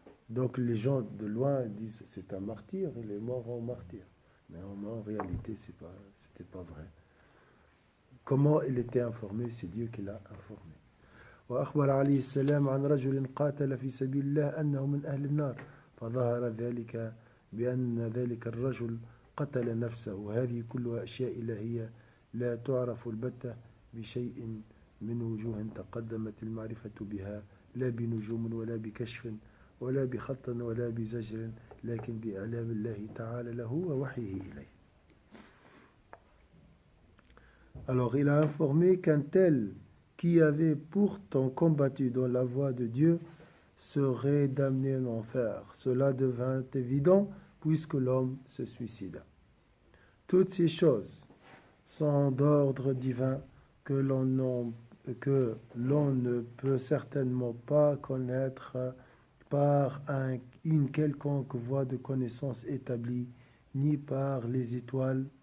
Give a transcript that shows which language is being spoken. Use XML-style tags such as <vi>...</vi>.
<fr>Donc les gens de loin disent c'est un martyr, il est mort en martyr. Mais en réalité, c'était pas vrai. Comment il était informé? C'est Dieu qui l'a informé.</fr> <ar>وأخبر عليه السلام عن رجل قاتل في سبيل الله أنه من أهل النار فظهر ذلك بأن ذلك الرجل قتل نفسه. وهذه كلها أشياء إلهية لا تعرف البتة بشيء من وجوه تقدمت المعرفة بها لا بنجوم ولا بكشف ولا بخط ولا بزجر لكن بإعلام الله تعالى له ووحيه إليه.</ar> <fr>Alors il a informé qu'un tel qui avait pourtant combattu dans la voie de Dieu serait damné en enfer. Cela devint évident puisque l'homme se suicida. Toutes ces choses sont d'ordre divin que l'on ne peut certainement pas connaître par une quelconque voie de connaissance établie, ni par les étoiles.</fr>